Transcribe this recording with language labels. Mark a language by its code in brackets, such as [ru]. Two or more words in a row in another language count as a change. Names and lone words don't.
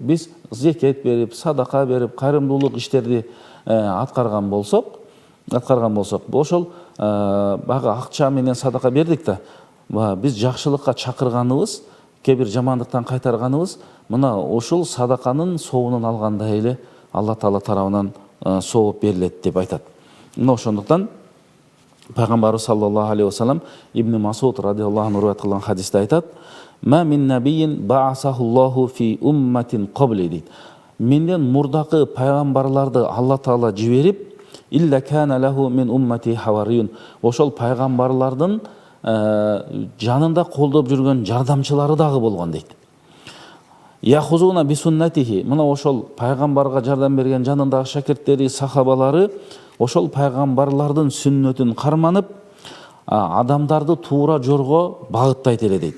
[ky] Биз зекет берип, садака берип, кайрымдуулук иштерди аткарган болсок, ошол багы акча менен садака бердик да, биз жакшылыкка чакырганыбыз, кээ бир жамандыктан кайтарганыбыз мына ушул садаканын соонун алгандай эле Алла Таала тарабынан сооп берилет деп айтат. Мына ошондуктан Пайгамбарыбыз [ar] صلى الله عليه وسلم [ky] Ибн Масуд [ar] رضي الله عنه [ky] риваят кылган хадисте айтат: [ar] "ما من نبي بعثه الله في أمة قبلي" дейт. [ky] Менден мурдакы пайгамбарларды Алла Таала жиберип, [ar] "إلا كان له من أمته حواريون". [ky] Ошол пайгамбарлардын жанында колдоп жүргөн жардамчылары дагы болгон дейт. [ar] "يأخذون بسنته". [ky] Мына ошол пайгамбарга жардам берген жанындагы шакирттери, сахабалары ошол пайгамбарлардын сүннөтүн карманып, адамдарды туура жолго багыттайт эле дейт.